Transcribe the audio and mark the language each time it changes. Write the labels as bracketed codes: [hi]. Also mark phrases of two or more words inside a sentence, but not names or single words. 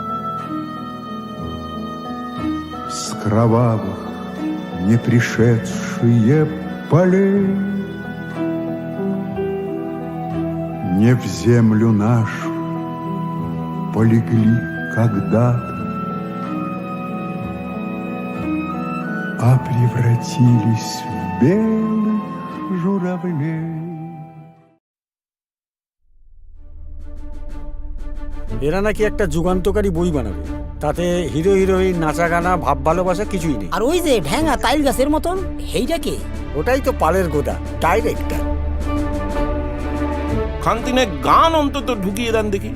[ru] с кровавых не пришедшие полей не в землю нашу полегли когда-то, а превратились в белых журавлей. [bn] এরা নাকি একটা যুগান্তকারী বই বানাবে, তাতে হিরো হিরোইন, নাচা গানা, ভাব ভালোবাসা কিছুই নেই। আর ওই যে ঢ্যাঙা তাইল গাছের মতন, হেইটা কে? ওটাই তো পালের গোদা, ডাইরেক্টর। খানতিনে গান অন্তত ঢুকিয়ে দেন দেখি।